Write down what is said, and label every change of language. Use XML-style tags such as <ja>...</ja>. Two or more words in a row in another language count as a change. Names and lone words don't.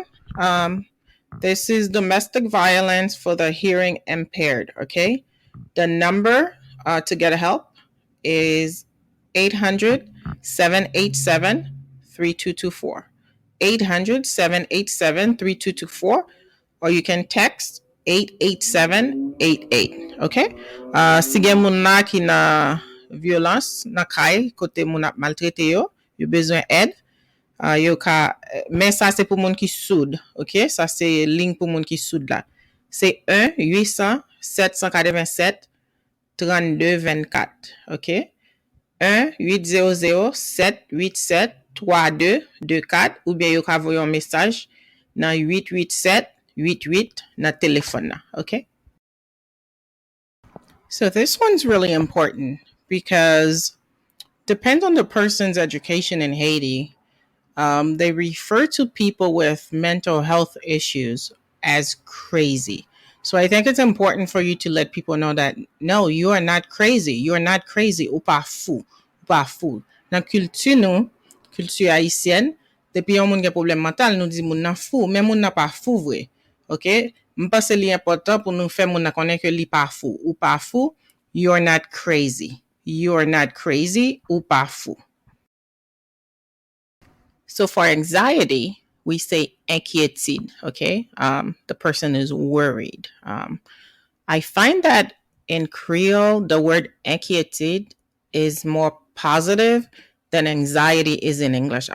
<en>This is domestic violence for the hearing impaired. Okay, the number to get help is 800-787-3224. 800-787-3224, or you can text 88788. Okay?</en> <ht>Si gen moun na ki na violence na kay kote moun ap maltrete yo, yo bezwen aide. Yo ka, men sa se pou moun ki soud. Ok? Sa se ligne pou moun ki soud la. Se 1-800-787-3224. Ok? 1-800-787-3224, ou bien yo ka voyon message nan 887-88 na téléphone na. Okay?</ht> <en>So this one's really important because depends on the person's education in Haiti. They refer to people with mental health issues as crazy. So I think it's important for you to let people know that no, you are not crazy. You are not crazy.</en> <ht>Ou pa fou. Ou pa fou. Dans culture nou, culture haïtienne, depuis yon moun gen problème mental, nou di moun nan fou, mais moun nan pa fou vre. OK? M'pense li important pour nous faire moun nan konnen que li pa fou. Ou pa fou,</ht> <en>you are not crazy. You are not crazy.</en> <ht>Ou pa fou.</ht> <en>So for anxiety, we say inquiétude, okay? The person is worried. I find that in Creole, the word inquiétude is more positive than anxiety is in English.</en>